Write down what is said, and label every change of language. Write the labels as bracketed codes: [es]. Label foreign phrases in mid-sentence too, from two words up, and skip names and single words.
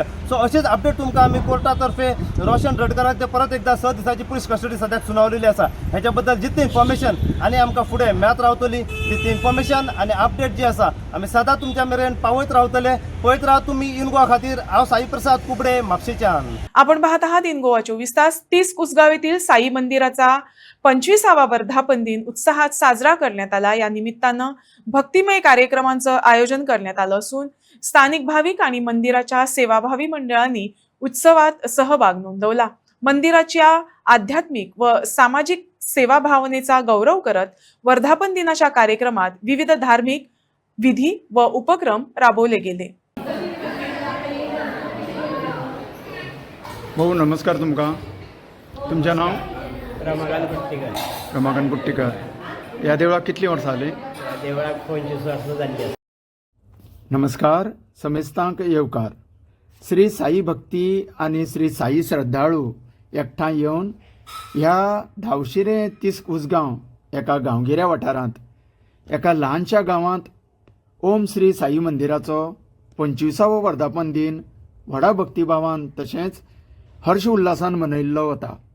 [kok] सो अशीच अपडेट तुमकां आमी कोर्टा तर्फे रोशन रेडकराक ते परत एकदा 6 दिसाची पुलीस कस्टडी सद्याक सुनावलेली आसा. हेच्या बद्दल जितली इन्फॉर्मेशन आनी आमकां फुडें मेळत रावतली तितली इन्फॉर्मेशन आनी अपडेट जी आसा आमी सदां तुमच्या मेरेन पावयत रावतले. पळयत राव तुमी इन गोवा खातीर. हांव साई प्रसाद कुबडे, म्हापशेच्यान. [mr] आपण पाहत आहात इन गोवा 24 तास. 30 कुसगाव येथील साई मंदिराचा 25वा वर्धापन दिन उत्साहात साजरा करण्यात आला. या निमित्तानं भक्तिमय कार्यक्रमांचं आयोजन करण्यात आलं असून स्थानिक भाविक आणि मंदिराच्या सेवाभावी मंडळांनी उत्सवात सहभाग नोंदवला. मंदिराच्या आध्यात्मिक व सामाजिक सेवा भावनेचा गौरव करत वर्धापन दिनाच्या कार्यक्रमात विविध धार्मिक विधी व उपक्रम राबवले गेले. भाऊ नमस्कार. तुमचं नाव? रमाकांत कुट्टीकर. रमाकांत कुट्टीकर. [kok] या देवळाक कितली वर्सां जाली? देवळाक 25 वर्सां जाल्ली. नमस्कार. समेस्तांक येवकार. श्री साई भक्ती आणि श्री साई श्रद्धाळू एकठांय येवन ह्या धावशिरे 30 कुसगांव एका गांवगिऱ्या वाठारांत एका ल्हानशा गांवांत ओम श्री साई मंदिराचो 25वो वर्धापन दिन व्हडा भक्तिभावान तशेंच हर्ष उल्हासान मनयल्लो वता.